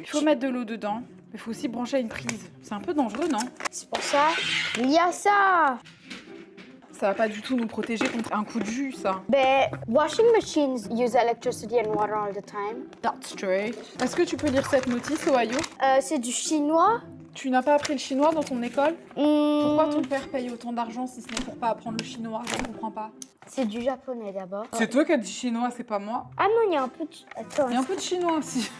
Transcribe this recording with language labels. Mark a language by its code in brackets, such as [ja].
[fr] Il faut mettre de l'eau dedans, mais il faut aussi brancher à une prise. C'est un peu dangereux, non? C'est pour ça. Il y a ça. Ça va pas du tout nous protéger contre un coup de jus, ça. [en] Ben, washing machines use electricity and water all the time. That's straight. [fr] Est-ce que tu peux lire cette notice, Ohio? C'est du chinois. Tu n'as pas appris le chinois dans ton école? Hmm, Pourquoi ton père paye autant d'argent si ce n'est pour pas apprendre le chinois? Je ne comprends pas. C'est du japonais d'abord. C'est toi qui as dit chinois, c'est pas moi. Ah non, il y a un peu de... Attends, Il y a un peu de chinois aussi.